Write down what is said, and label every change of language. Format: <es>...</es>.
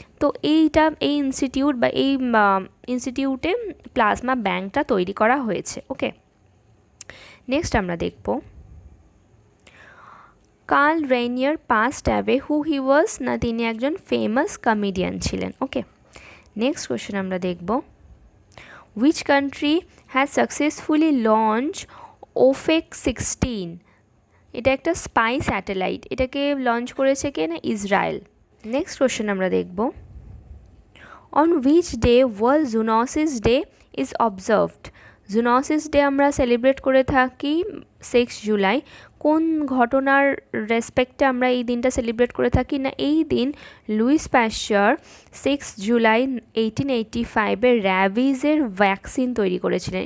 <bn>তো এই ইনস্টিটিউট বা এই ইনস্টিটিউটে প্লাজমা ব্যাঙ্কটা তৈরি করা হয়েছে। ওকে, নেক্সট আমরা দেখব কার্ল রেনিয়ার</bn> <en>passed away, who he was</en> <bn>না, তিনি একজন ফেমাস কমেডিয়ান ছিলেন। ওকে, নেক্সট কোয়েশ্চেন আমরা দেখব</bn> <en>which country has successfully launched OFEC 16?</en> <bn>এটা একটা স্পাই স্যাটেলাইট, এটাকে লঞ্চ করেছে কে না, ইসরায়েল। নেক্সট কোয়েশ্চেন আমরা দেখব</bn> <en>On which day world zoonosis day is observed?</en> <bn>Zoonosis day আমরা সেলিব্রেট করে থাকি 6 জুলাই। কোন ঘটনার রেসপেক্টে আমরা এই দিনটা সেলিব্রেট করে থাকি না, এই দিন লুইস প্যাস্চার 6 জুলাই 1885-এ র্যাবিজের ভ্যাকসিন তৈরি করেছিলেন।</bn>